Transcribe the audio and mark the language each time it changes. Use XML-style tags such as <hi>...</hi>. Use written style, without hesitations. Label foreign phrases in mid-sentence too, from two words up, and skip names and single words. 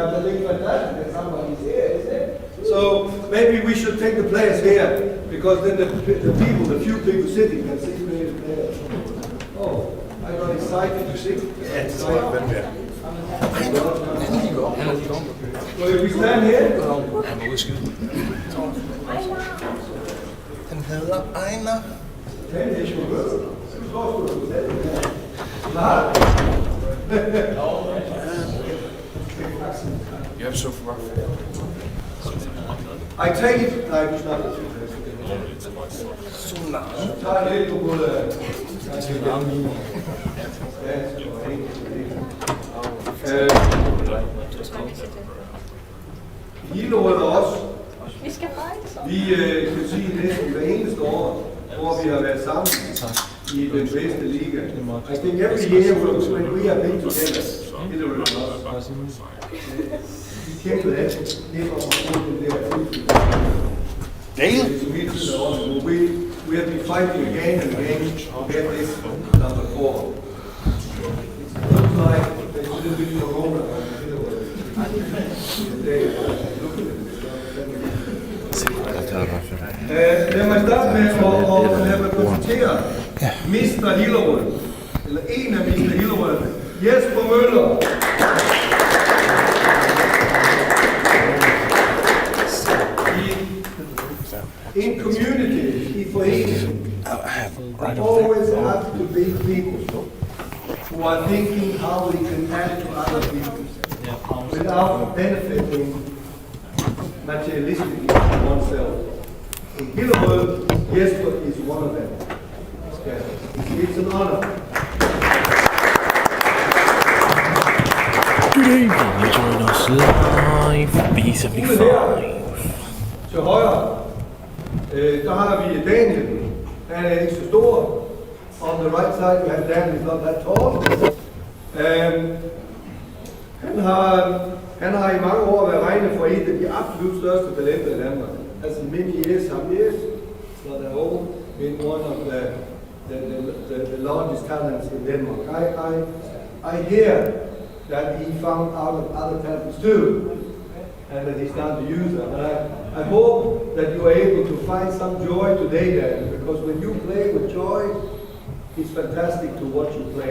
<en>I think fantastic that somebody's here, isn't it? So maybe we should take the players here, because then the few people sitting can see the players. Oh, I got excited to see. Yeah, it's excited. So if we stand here.</en> <da>Den hedder Ejner.</da> <en>You have so rough. I take it.</en> <da>Nej, du snakker. Tag lidt på gulvet. Hillerød også. Vi kan sige næsten hver eneste år, hvor vi har været sammen i den bedste liga.</da> <en>I think every year when we have been together,</en> <da>Hillerød også. Vi kæmpede altid lidt om at få den der Dale?</da> <en>We have been fighting again and again to get this number 4. It looks like there's a little bit of corona on Hillerød.</en> <da>Lad mig starte med at præsentere Mr. Hillerød, eller en af Mr. Hillerød, Jesper Møller.</da> <en>In community, in foreningen, there always have to be people who are thinking how we can add to other people without benefiting materialistically oneself. In Hillerød, Jesper is one of them. It's an honor. Good evening, you join us live B75.</en> <da>Til højre, der har vi Daniel. Han er ikke så stor.</da> <en>On the right side, we have Daniel, he's not that tall.</en> <da>Han har i mange år været regnet for et af de absolut største talenter i Danmark.</da> <en>As many years, some years, it's not that old, been one of the largest talents in Denmark. I hear that he found out of other talents too, and that he's starting to use them. And I hope that you are able to find some joy today then, because when you play with joy, it's fantastic to watch you play.</en>